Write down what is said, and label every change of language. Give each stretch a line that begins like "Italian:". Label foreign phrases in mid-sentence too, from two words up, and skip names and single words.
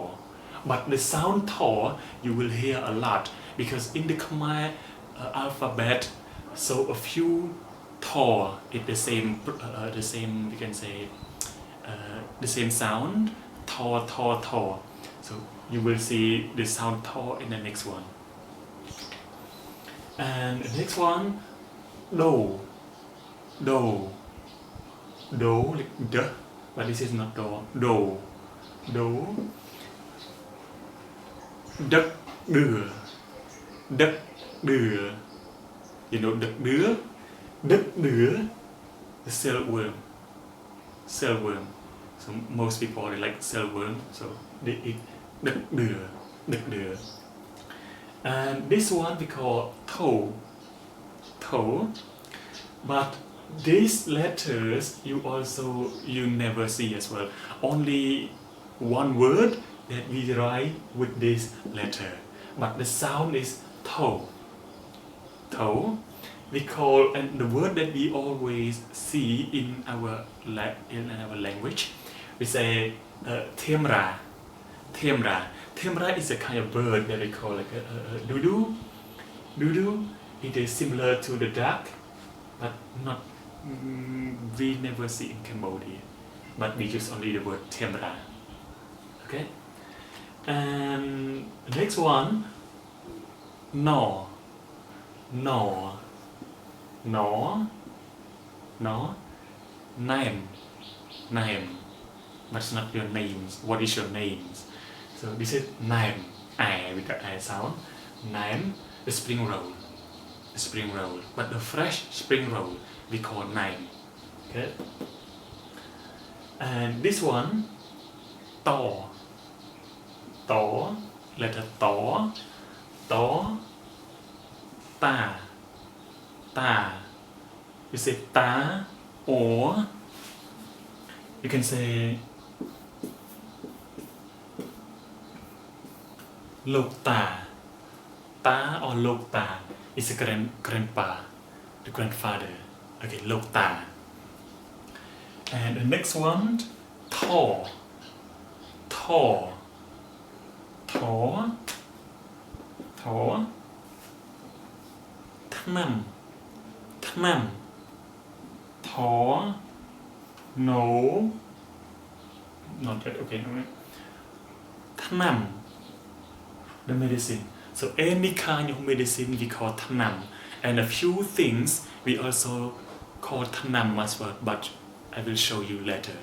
English: But the sound thaw you will hear a lot because in the Khmer alphabet, so a few thaw is the same we can say the same sound thaw thaw thaw. So you will see the sound thaw in the next one. And the next one, do, do, do like the, but this is not do, do, do, doek, doeur, doek, doeur. You know doek, doeur, doek, doeur, the silkworm, silkworm. So most people they like silkworm, so they eat doek, doeur, doek, doeur. And this one we call thaw, thaw, but these letters you never see as well. Only one word that we write with this letter, but the sound is thaw, thaw. We call, and the word that we always see in our language, we say Theamra, Theamra. Theamra is a kind of bird that we call like a dodo. Dodo, it is similar to the duck, but not we never see in Cambodia. But we use only the word Theamra. Okay. And the next one, no, no, no, no, Naem, Naem. That's not your names. What is your names? So this is Naem, I with the I sound. Naem, the spring roll, the spring roll. But the fresh spring roll we call Naem. Okay. And this one, thaw, thaw, letter thaw, thaw, ta, ta. You say ta, or you can say
Khmer: លោកតា តា
English: or
Khmer: លោកតា
English: is a grandpa, the grandfather. Okay,
Khmer: លោកតា.
English: And the next one, thaw, thaw, thaw, thaw, Thnam, Thnam, thaw, no, not yet. Okay, no. Thnam, the medicine. So any kind of medicine we call Thnam, and a few things we also call Thnam as well, but I will show you later.